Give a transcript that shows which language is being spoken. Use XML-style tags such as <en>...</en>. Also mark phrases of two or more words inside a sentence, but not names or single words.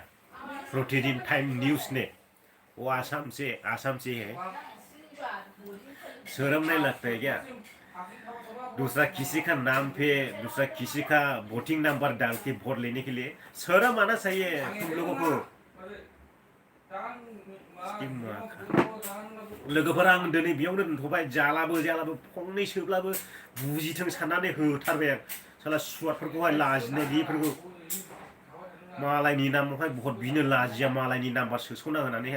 <hi>प्रतिदिन टाइम न्यूज़ ने, वो आसाम से है। शर्म नहीं लगता है क्या? दूसरा किसी का नाम पे दूसरा किसी का वोटिंग नंबर डाल के वोट लेने के लिए शर्म आना चाहिए तुम लोगों को।</hi> <brx>लोगोफोरा आं दिनै बेयावनो दोनथ'बाय, जालाबो फंनैसोब्लाबो बुजिथों साननानै होथारबाय आं। साला सुवादफोरखौहाय लाजिनाय गैयिफोरखौ मालायनि नामावहाय भट बिनो लाजिया, मालायनि नाम्बार सोस'ना होनानैहाय।</brx>